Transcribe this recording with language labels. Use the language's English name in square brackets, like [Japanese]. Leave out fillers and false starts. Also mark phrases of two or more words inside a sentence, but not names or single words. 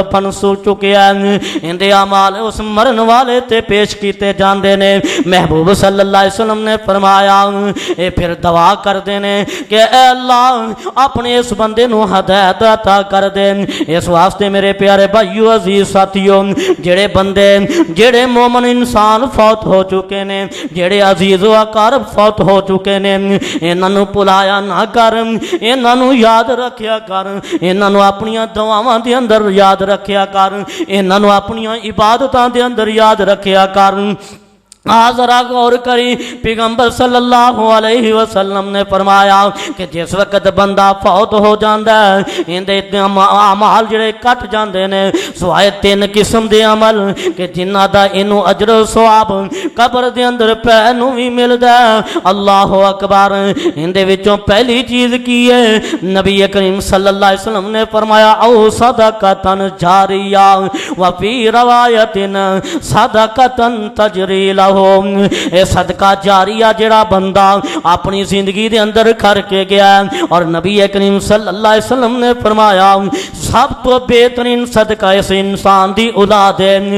[Punjabi] فنسو چکے ہیں اندے اعمال اس مرن والے تے پیش کیے جاتے نے محبوب [Arabic] صلى الله عليه وسلم [Punjabi] نے فرمایا یہ پھر دعا کرتے نے کہ اے اللہ اپنے اس بندے نوں ہدایت عطا کر دے اس واسطے میرے پیارے بھائیوں عزیز ساتھیوں جیڑے بندے جیڑے مومن انسان فوت ہو چکے نے جیڑے عزیز اکار فوت ہو چکے نے انہاں نوں بھلایا نہ کر انہاں نوں یاد رکھیا کر انہاں نوں اپنیاں دعاواں دے اندر یاد رکھیا کر انہاں نوں اپنیاں عبادتاں دے اندر یاد رکھیا کر ذرا غور کری پیغمبر [Arabic] صلی اللہ علیہ وسلم [Punjabi] نے فرمایا کہ جس وقت بندہ فوت ہو جاندا ہے اندے اعمال جڑے کٹ جاندے نے سوائے 3 قسم دے عمل کہ جنہاں دا اینو اجر و ثواب قبر دے اندر پے نو وی ملدا ہے۔ [Arabic] اللہ اکبر۔ [Punjabi] اندے وچوں پہلی چیز کی ہے؟ نبی کریم [Arabic] صلی اللہ علیہ وسلم [Punjabi] نے فرمایا او [Arabic] صدقۃ جاریہ وفی روایت صدقۃ تجری لہ۔ [Punjabi] اے صدقہ جاریہ جڑا بندہ اپنی زندگی دے اندر کر کے گیا ہے، اور نبی کریم [Arabic] صلی اللہ علیہ وسلم [Punjabi] نے فرمایا سب تو بہترین صدقہ اس انسان دی اولاد ہے۔